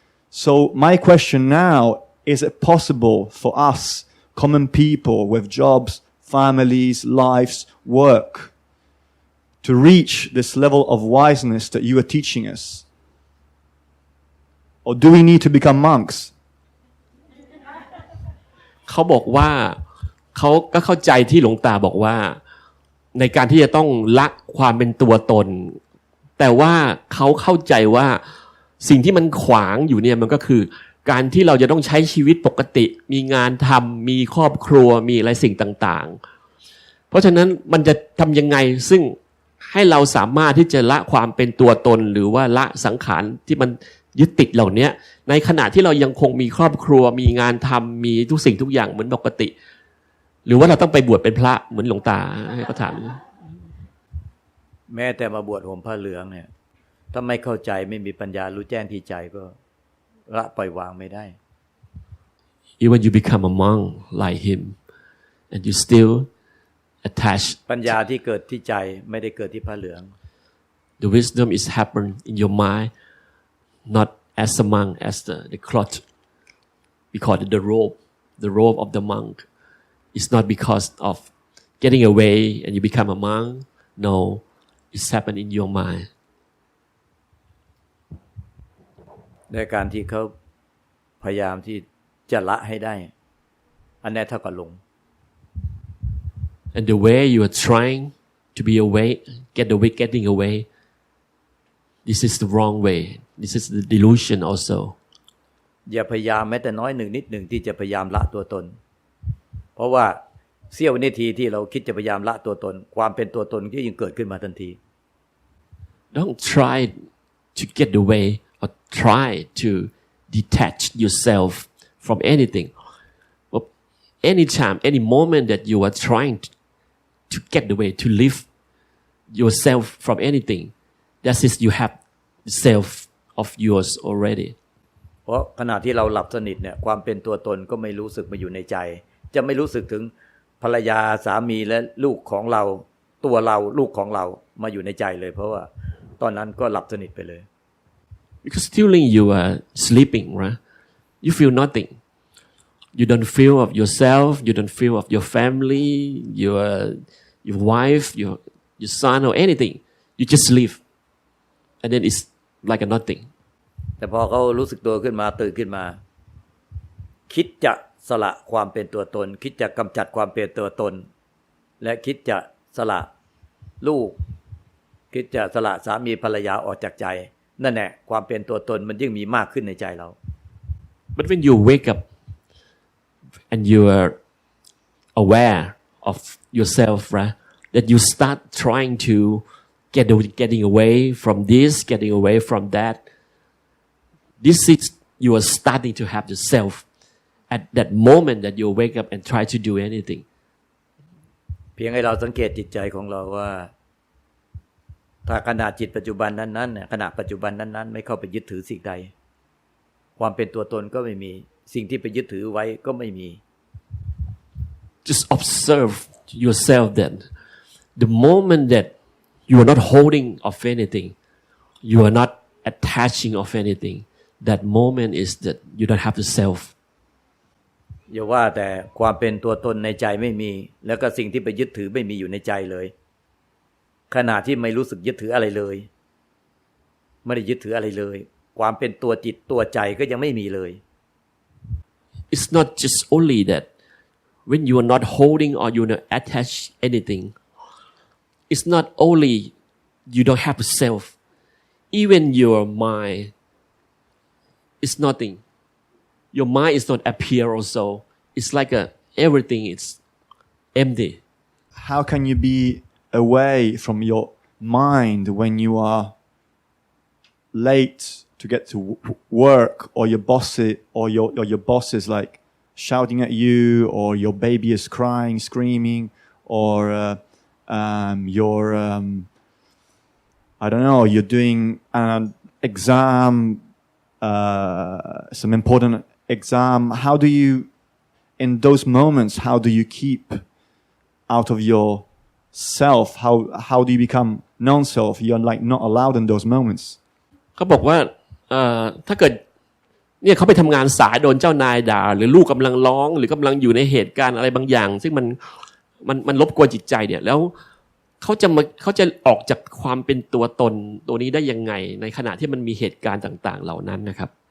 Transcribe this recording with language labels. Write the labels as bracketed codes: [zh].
[en] So my question now, is it possible for us, common people with jobs, families, lives, work, to reach this level of wiseness that you are teaching us? Or do we need to become monks? [th] เขาบอกว่าเขาก็เข้าใจที่หลวงตาบอกว่าในการที่จะต้องละความเป็นตัวตนแต่ว่าเขาเข้าใจว่าสิ่งที่มันขวางอยู่เนี่ยมันก็คือการที่เราจะต้องใช้ชีวิตปกติมีงานทำมีครอบครัวมีอะไรสิ่งต่างๆเพราะฉะนั้นมันจะทำยังไงซึ่ง ให้เราสามารถที่จะละความเป็นตัวตนหรือว่าละสังขารที่มันยึดติดเหล่านี้ในขณะที่เรายังคงมีครอบครัวมีงานทำมีทุกสิ่งทุกอย่างเหมือนปกติหรือว่าเราต้องไปบวชเป็นพระเหมือนหลวงตาให้เขาถาม แม้แต่มาบวชห่มผ้าเหลืองเนี่ยถ้าไม่เข้าใจไม่มีปัญญารู้แจ้งที่ใจก็ละปล่อยวางไม่ได้ [en] Even you become a monk like him and you still attach [th] ปัญญาที่เกิดที่ใจไม่ได้เกิดที่ผ้าเหลือง [en] The wisdom is happen in your mind not as a monk as the cloth we call it the robe of the monk it's not because of getting away and you become a monk no it's happen in your mind [th] ในการที่เขาพยายามที่จะละให้ได้อันนี้เท่ากับหลง [en] and the way you are trying to be away getting away this is the wrong way this is the delusion also [th] อย่าพยายามแม้แต่น้อยหนึ่งนิดหนึ่งที่จะพยายามละตัวตนเพราะว่าเสี้ยววินาทีที่เราคิดจะพยายามละตัวตนความเป็นตัวตนก็ยิ่งเกิดขึ้นมาทันที [en] Don't try to get away or try to detach yourself from anything but anytime any moment that you are trying to get away to live yourself from anything that is you have the self of yours already [th] เพราะขณะที่เราหลับสนิทเนี่ยความเป็นตัวตนก็ไม่รู้สึกมาอยู่ในใจจะไม่รู้สึกถึง ภรรยาสามีและลูกของเราตัวเราลูกของเรามาอยู่ในใจเลยเพราะว่าตอนนั้นก็หลับสนิทไปเลย [en] Because during you are sleeping, right? You feel nothing. You don't feel of yourself. You don't feel of your family, your wife, your son, or anything. You just sleep, and then it's like a nothing. [th] แต่พอเขารู้สึกตัวขึ้นมาตื่นขึ้นมาคิดจะสละความเป็นตัวตนคิดจะกำจัดความเป็นตัวตนและคิดจะสละลูกคิดจะสละสามีภรรยาออกจากใจนั่นแหละความเป็นตัวตนมันยิ่งมีมากขึ้นในใจเรา [en] But when you wake up and you are aware of yourself, right? That you start trying to getting away from this, getting away from that. This is you are starting to have yourself at that moment that you wake up and try to do anything. [th] เพียงให้เราสังเกตจิตใจของเราว่าถ้าขณะจิตปัจจุบันนั้นๆขณะปัจจุบันนั้นๆไม่เข้าไปยึดถือสิ่งใดความเป็นตัวตนก็ไม่มีสิ่งที่ไปยึดถือไว้ก็ไม่มี [en] Just observe yourself then. The moment that you are not holding of anything, you are not attaching of anything, that moment is that you don't have the self. [th] อย่าว่าแต่ความเป็นตัวตนในใจไม่มีแล้วก็สิ่งที่ไปยึดถือไม่มีอยู่ในใจเลยขณะที่ไม่รู้สึกยึดถืออะไรเลยไม่ได้ยึดถืออะไรเลยความเป็นตัวจิตตัวใจก็ยังไม่มีเลย [en] It's not just only that when you are not holding or you not attach anything, it's not only you don't have a self, even your mind is nothing. Your mind is not appear also. It's like everything is empty. How can you be away from your mind when you are late to get to work or your boss is like shouting at you or your baby is crying, screaming or I don't know, you're doing an exam, some important exam. How do you, in those moments, how do you keep out of your self? How do you become non-self? You're like not allowed in those moments. [th] เขาบอกว่าถ้าเกิดเนี่ยเขาไปทำงานสายโดนเจ้านายด่าหรือลูกกำลังร้องหรือกำลังอยู่ในเหตุการณ์อะไรบางอย่างซึ่งมันรบกวนจิตใจเนี่ยแล้วเขาจะออกจากความเป็นตัวตนตัวนี้ได้ยังไงในขณะที่มันมีเหตุการณ์ต่างๆเหล่านั้นนะครับ